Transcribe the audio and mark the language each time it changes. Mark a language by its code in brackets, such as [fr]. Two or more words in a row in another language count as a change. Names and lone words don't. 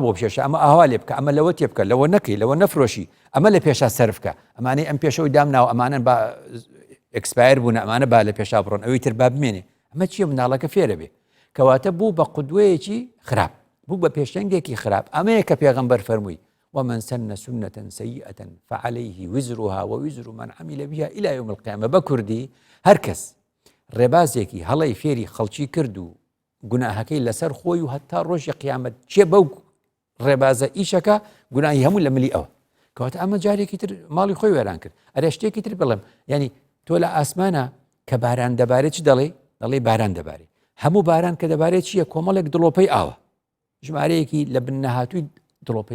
[ckb] بۆ پێشە ئەمە ئاوا لێ بکە ئەمە لەوە تێ بکە لەوە نەکەی لەوە نەفرۆشی ئەمە لە پێشە سەرف بکە ئەمانەی ئەم پێشەوەی دامناوە ئەمانن بە ئەکسپایر بوون ئەمانە با لە پێشا بڕۆن ئەوەی تر با بمێنێ ئەمە چییە مناڵەکە فێرە بێ کەواتە بوو بە قودوەیەکی خراپ بوو بە پێشەنگێکی خراپ ئەمەیە کە پێغەمبەر فەرمووی [ar] ومن سن سنة سيئة فعليه وزرها ووزر من عمل بها إلى يوم القيامة [ckb] بكردي هركس ڕێبازێکی هەڵی فێری خەڵکی کرد و گوناهەکەی لەسەر خۆی و هەتا ڕۆژی قیامەت چێ بەو ڕێبازە ئیشەکە گوناهی هەموو لە ملی ئەوە کەواتە ئەمە جارێکی تر ماڵی خۆی وێران کرد ئەرێ شتێکی تر بڵێم ینی تۆ لە ئاسمانە کە باران دەبارێت چی دەڵێ باران دەبارێت هەموو باران کە دەبارێت چییە کۆمەڵێک دڵۆپەی ئاوە ژمارەیەکی لە بنەهاتووی دڵۆپەی